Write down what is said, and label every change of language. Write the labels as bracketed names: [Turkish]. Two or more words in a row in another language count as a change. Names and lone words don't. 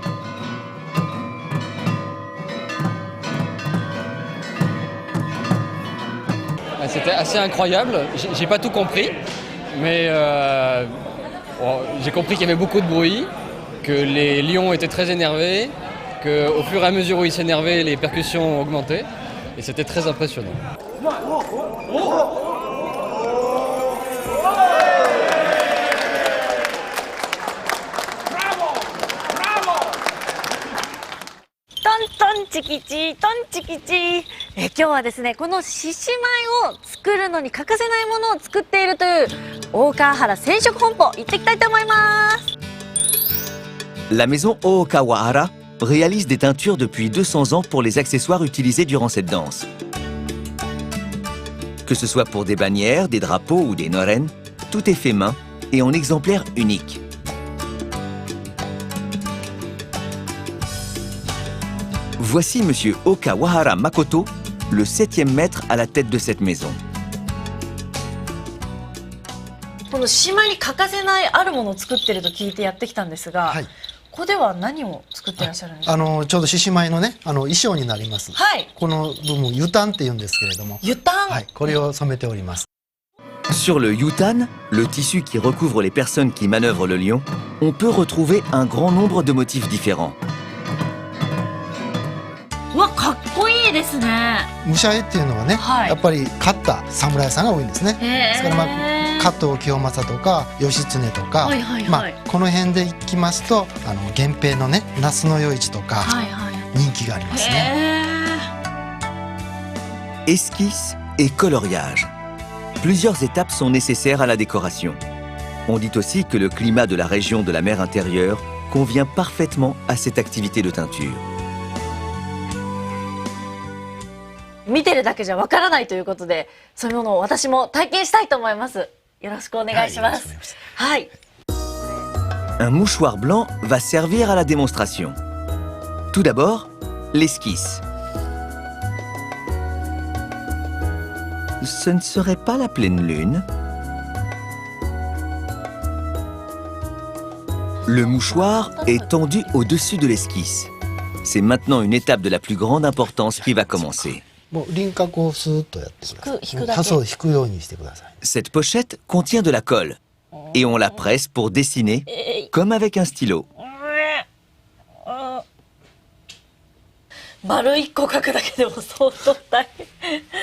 [French] C'était assez incroyable, j'ai pas tout compris, mais j'ai compris qu'il y avait beaucoup de bruit, que les lions étaient très énervés, qu'au fur et à mesure où ils s'énervaient, les percussions augmentaient, et c'était très impressionnant. [Japanese] 今日はですね、この獅子舞を作るのに欠かせないものを作っているという大川原染色本舗行ってきたいと思います。 [French] La maison Ookawahara réalise des teintures depuis 200 ans pour les accessoires utilisés durant cette danse. Que ce soit pour des bannières, des drapeaux ou des noren, tout est fait main et en exemplaires uniques. Voici Monsieur Okawahara Makoto, le 7e maître à la tête de cette maison. [Japanese] この獅子舞に欠かせないあるものを作っていると聞いてやってきたんですが、ここでは何を作っていらっしゃるんですか？ちょうど獅子舞のね、衣装になります。はい。この部分ユタンって言うんですけれども、ユタン。はい、これを染めております。 [French] Sur le yutan, le tissu qui recouvre les personnes qui manœuvrent le lion, on peut retrouver un grand nombre de motifs différents. [Japanese] うわ、かっこいいですね。武者絵っていうのはね、やっぱり勝った侍さんが多いんですね。ですから加藤清正とか義経とか、この辺でいきますと源平のね那須与一とか人気がありますね。 [French] Esquisse et coloriage. Plusieurs étapes sont nécessaires à la décoration. On dit aussi que le climat de la région de la mer intérieure convient parfaitement à cette activité de teinture. [Japanese] 見てるだけじゃわからないということで、そういうものを私も体験したいと思います。よろしくお願いします。はい。 [French] Un mouchoir blanc va servir à la démonstration. Tout d'abord, l'esquisse. Ce ne serait pas la pleine lune. Le mouchoir est tendu au-dessus de l'esquisse. C'est maintenant une étape de la plus grande importance qui va commencer. [Japanese] もう輪郭をスーッとやってください。そう引くようにしてください。 [French] Cette pochette contient de la colle et on la presse pour dessiner comme avec un stylo. [Japanese] 丸一個描くだけでも相当大変。